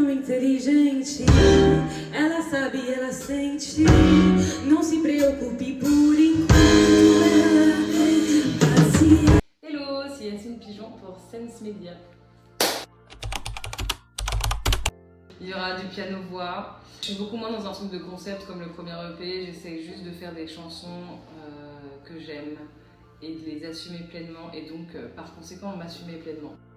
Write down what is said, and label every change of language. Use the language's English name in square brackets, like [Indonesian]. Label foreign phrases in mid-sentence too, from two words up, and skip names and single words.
[Portuguese] inteligente, ela sabe, ela sente, não se preocupe por enquanto, ela tem paciência. [French] Hello, c'est Yacine Pigeon pour Sense Media. Il y aura du piano-voix. Je suis beaucoup moins dans un truc de concept comme le premier EP, j'essaie juste de faire des chansons que j'aime et de les assumer pleinement et donc par conséquent m'assumer pleinement.